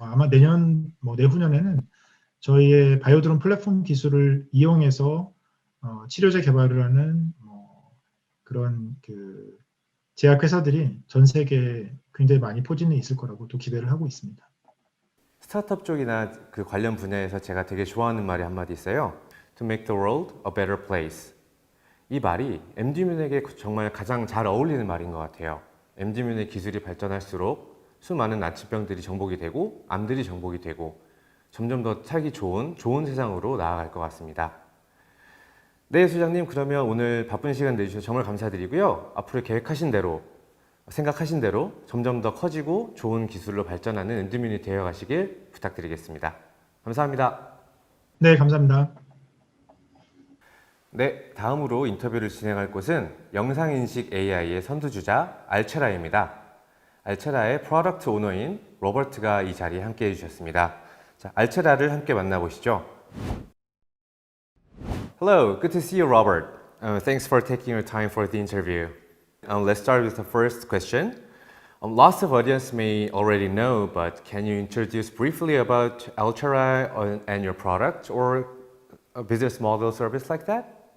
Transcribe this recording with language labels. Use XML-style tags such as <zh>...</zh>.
<ko>아마 내년 뭐 내후년에는 저희의 바이오드론 플랫폼 기술을 이용해서 치료제 개발을 하는 그런 그 제약 회사들이 전 세계에 굉장히 많이 포진해 있을 거라고 또 기대를 하고 있습니다. 스타트업 쪽이나 그 관련 분야에서 제가 되게 좋아하는 말이 한마디 있어요.</ko> <en>To make the world a better place.</en> <ko>이 말이 MD뮨에게 정말 가장 잘 어울리는 말인 것 같아요. MD뮨의 기술이 발전할수록 수많은 난치병들이 정복이 되고 암들이 정복이 되고 점점 더 살기 좋은 세상으로 나아갈 것 같습니다. 네, 소장님, 그러면 오늘 바쁜 시간 내주셔서 정말 감사드리고요. 앞으로 계획하신 대로, 생각하신 대로 점점 더 커지고 좋은 기술로 발전하는 MD뮨이 되어 가시길 부탁드리겠습니다. 감사합니다. 네, 감사합니다. 네, 다음으로 인터뷰를 진행할 곳은 영상인식 AI의 선두주자 알체라입니다. 알체라의 프로덕트 오너인 로버트가 이 자리에 함께 해주셨습니다. 자, 알체라를 함께 만나보시죠.</ko> <en>Hello, good to see you, Robert. Thanks for taking your time for the interview. Let's start with the first question. Lots of audience may already know, but can you introduce briefly about Altera and your product or a business model service like that?</en>